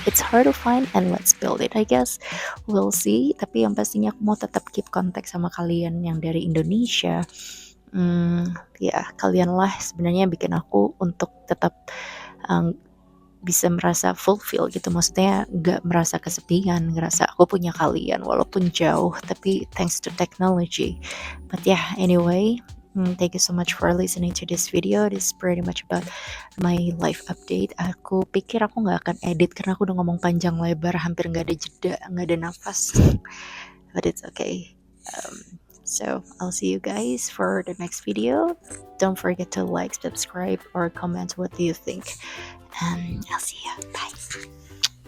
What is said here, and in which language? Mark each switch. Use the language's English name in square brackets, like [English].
[English] It's hard to find and let's build it, I guess. We'll see. [Indonesian] Tapi yang pastinya aku mau tetap [English] keep contact [Indonesian] sama kalian yang dari Indonesia. Ya kalianlah sebenarnya yang bikin aku untuk tetap bisa merasa fulfill gitu, maksudnya gak merasa kesepian, ngerasa aku punya kalian walaupun jauh, tapi [English] thanks to technology. But yeah, anyway, thank you so much for listening to this video. This is pretty much about my life update. [Indonesian] Aku pikir aku gak akan edit karena aku udah ngomong panjang lebar, hampir gak ada jeda, gak ada nafas. [English] But it's okay. So I'll see you guys for the next video. Don't forget to like, subscribe, or comment what do you think. I'll see you. Bye.